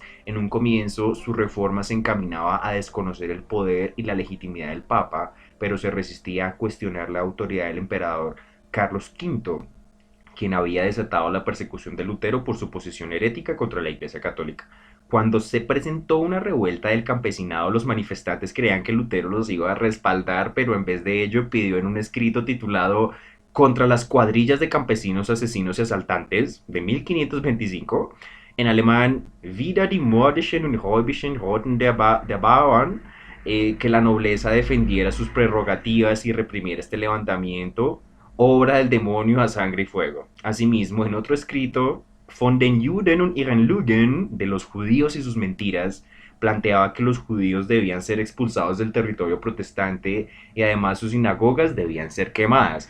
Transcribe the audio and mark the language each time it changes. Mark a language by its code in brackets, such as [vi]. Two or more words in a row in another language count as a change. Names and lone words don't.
[es] En un comienzo, su reforma se encaminaba a desconocer el poder y la legitimidad del Papa, pero se resistía a cuestionar la autoridad del emperador Carlos V, quien había desatado la persecución de Lutero por su posición herética contra la Iglesia Católica. Cuando se presentó una revuelta del campesinado, los manifestantes creían que Lutero los iba a respaldar, pero en vez de ello pidió en un escrito titulado Contra las cuadrillas de campesinos asesinos y asaltantes de 1525, en alemán [de] Wider die mordischen und räubischen Horten der Bauern, [es] que la nobleza defendiera sus prerrogativas y reprimiera este levantamiento, obra del demonio a sangre y fuego. Asimismo, en otro escrito, [de] Von den Juden und ihren Lügen, [es] de los judíos y sus mentiras, planteaba que los judíos debían ser expulsados del territorio protestante y además sus sinagogas debían ser quemadas.